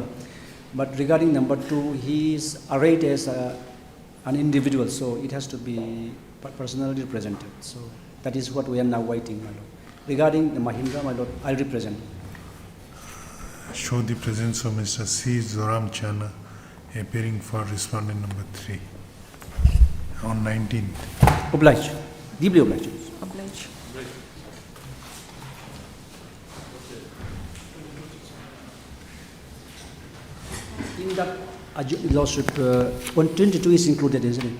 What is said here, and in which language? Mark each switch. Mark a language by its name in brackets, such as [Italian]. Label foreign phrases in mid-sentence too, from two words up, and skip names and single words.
[English] But regarding number 2, he is arrayed as an individual, so it has to be personally represented. So that is what we are now waiting, my lord. Regarding the Mahindra, my lord, I represent. Show the presence of Mr. C. Zoram Chana appearing for respondent number 3 on 19th. Obliged. Deeply obliged. Oblige. In that lawsuit, 22 is included, isn't it?